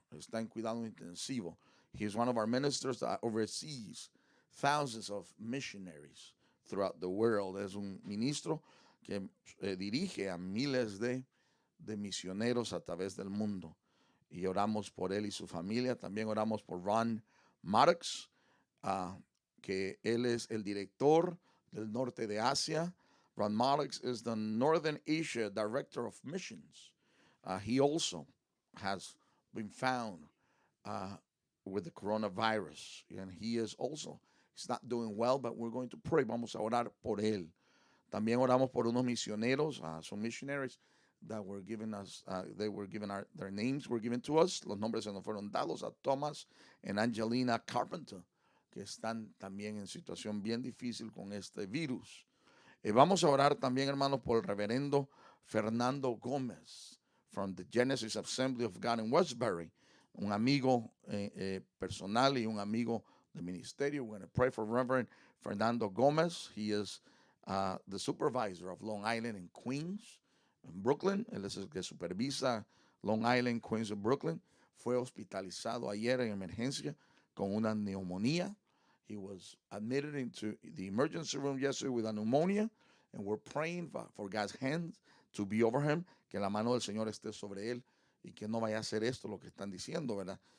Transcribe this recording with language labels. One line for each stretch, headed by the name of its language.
Spanish: Está en cuidado intensivo.
English: He is one of our ministers that oversees thousands of missionaries throughout the world.
Spanish: Es un ministro que dirige a miles de misioneros a través del mundo. Y oramos por él y su familia. También oramos por Ron Maddox, que él es el director del norte de Asia.
English: Ron Maddox is the Northern Asia Director of Missions. He also has been found with the coronavirus, and he's not doing well, but we're going to pray.
Spanish: Vamos a orar por él. También oramos por unos misioneros,
English: some missionaries that were given us, their names were given to us.
Spanish: Los nombres se nos fueron dados a Thomas and Angelina Carpenter, que están también en situación bien difícil con este virus. Vamos a orar también, hermanos, por el reverendo Fernando Gómez,
English: from the Genesis Assembly of God in Westbury,
Spanish: un amigo personal y un amigo de ministerio.
English: We're going to pray for Reverend Fernando Gómez. He is the supervisor of Long Island and Queens, en Brooklyn.
Spanish: Él es el que supervisa Long Island, Queens y Brooklyn. Fue hospitalizado ayer en emergencia con una neumonía.
English: He was admitted into the emergency room yesterday with a pneumonia, and we're praying for God's hands to be over him,
Spanish: que la mano del Señor esté sobre él y que no vaya a hacer esto lo que están diciendo, ¿verdad?